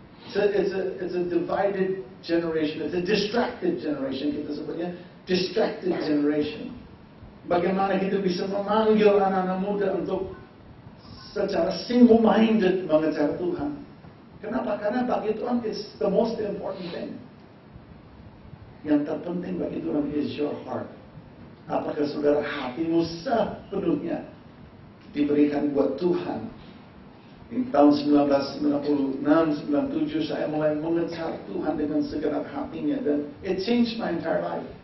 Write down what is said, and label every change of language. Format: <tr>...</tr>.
<en>It's a divided generation. It's a distracted generation.</en> <id>Kita sebutnya</id> <en>distracted generation.</en> <id>Bagaimana kita bisa memanggil anak-anak muda untuk secara single-minded mengejar Tuhan. Kenapa? Karena bagi Tuhan</id> <en>it's the most important thing.</en> <id>Yang terpenting bagi Tuhan</id> <en>is your heart.</en> <id>Apakah saudara hatimu sepenuhnya diberikan buat Tuhan? Di tahun 1996-97 saya mulai mengejar Tuhan dengan segenap hatinya, dan</id> <en>it changed my entire life.</en>